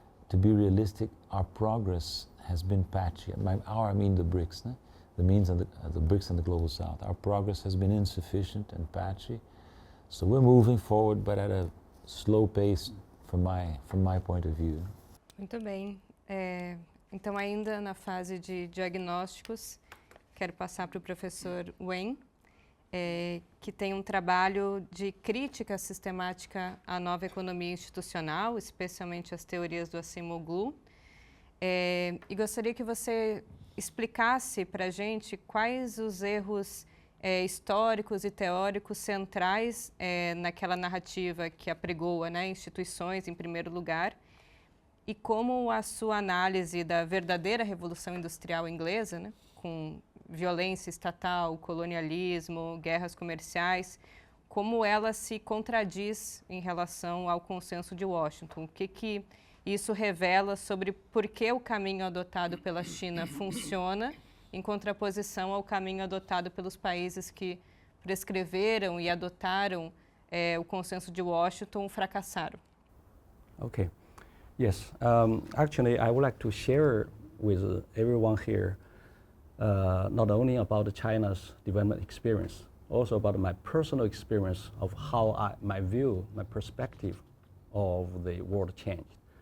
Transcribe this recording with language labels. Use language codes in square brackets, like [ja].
[en] To be realistic, our progress has been patchy. I mean the BRICS, né? The BRICS and the Global South. Our progress has been insufficient and patchy. So we're moving forward, but at a slow pace from my point of view. [pt] Muito bem. Então, ainda na fase de diagnósticos, quero passar para o professor Wen, que tem um trabalho de crítica sistemática à nova economia institucional, especialmente as teorias do Acemoglu. E gostaria que você explicasse para a gente quais os erros históricos e teóricos centrais naquela narrativa que apregoa, né, instituições em primeiro lugar, e como a sua análise da verdadeira Revolução Industrial inglesa, né, com violência estatal, colonialismo, guerras comerciais, como ela se contradiz em relação ao consenso de Washington. O que isso revela sobre por que o caminho adotado pela China funciona em contraposição ao caminho adotado pelos países que prescreveram e adotaram o consenso de Washington fracassaram. [en] Okay. Yes. Actually, I would like to share with everyone here not only about China's development experience, also about my personal experience of how my view, my perspective of the world changed.